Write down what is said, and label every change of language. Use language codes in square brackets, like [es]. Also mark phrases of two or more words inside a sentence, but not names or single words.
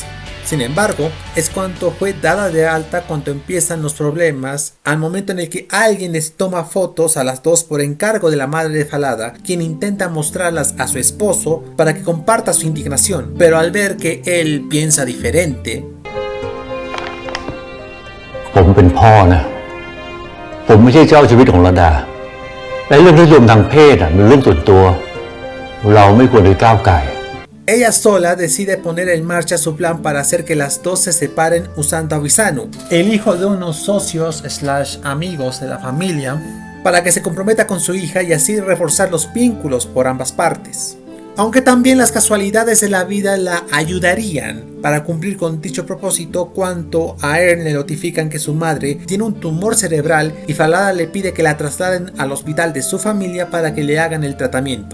[es] Sin embargo, es cuando fue dada de alta cuando empiezan los problemas, al momento en el que alguien les toma fotos a las dos por encargo de la madre de Falada, quien intenta mostrarlas a su esposo para que comparta su indignación, pero al ver que él piensa diferente, [th] ผมเป็นพ่อนะผมไม่ใช่เจ้าชีวิตของระดาและเรื่องนิยมทางเพศเป็นเรื่องส่วนตัวเราไม่ควรไปก้าวไก่ [es] ella sola decide poner en marcha su plan para hacer que las dos se separen usando a Wisanu, el hijo de unos socios / amigos de la familia, para que se comprometa con su hija y así reforzar los vínculos por ambas partes. Aunque también las casualidades de la vida la ayudarían para cumplir con dicho propósito cuando a Earn le notifican que su madre tiene un tumor cerebral y Falada le pide que la trasladen al hospital de su familia para que le hagan el tratamiento.